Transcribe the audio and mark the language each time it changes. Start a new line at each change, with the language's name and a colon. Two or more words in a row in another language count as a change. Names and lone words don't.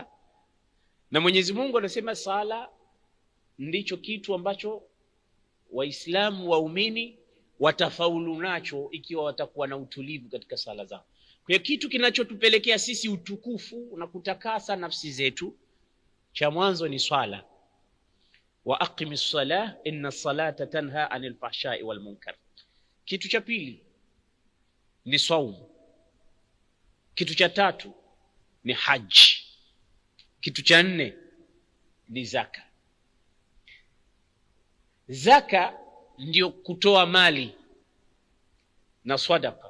Swahili: Na Mwenyezi Mungu anasema sala ndicho kitu ambacho Waislamu waumini watafaulu nacho ikiwa watakuwa na utulivu katika sala zao. Kwa hiyo kitu kinachotupelekea sisi utukufu na kutakasa nafsi zetu, cha mwanzo ni swala.
Arabic: وأقم الصلاة إن الصلاة تنهى عن الفحشاء والمنكر.
Swahili: Kitu cha pili ni saumu. Kitu cha tatu ni haji. Kitu cha 4 ni zaka. Zaka ndio kutoa mali na sadaqa.